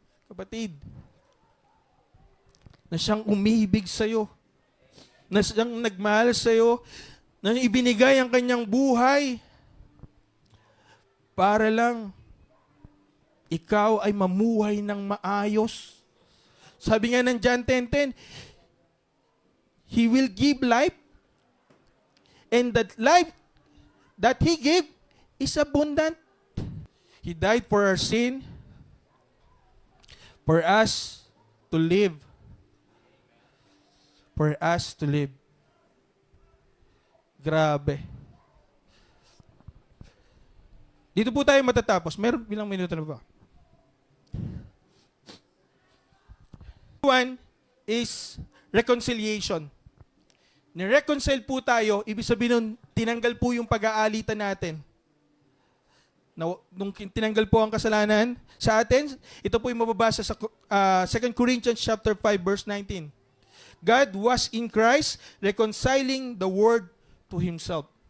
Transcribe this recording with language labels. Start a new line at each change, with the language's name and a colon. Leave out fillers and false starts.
Filipino: Kapatid, na siyang umibig sa'yo, na siyang nagmahal sa'yo, na ibinigay ang kanyang buhay para lang ikaw ay mamuhay ng maayos. Sabi nga ng
English: John 10:10, He will give life, and that life that He gave is abundant. He died for our sin, for us to live. For us to live. Grabe.
Filipino: Dito po tayo matatapos. Meron bilang minuto na ba?
English: One is reconciliation.
Filipino: Ni-reconcile po tayo, ibig sabihin nun, tinanggal po yung pag-aalitan natin. Nung tinanggal po ang kasalanan sa atin, ito po yung mababasa sa 2 Corinthians chapter 5 verse 19.
English: God was in Christ reconciling the world to Himself.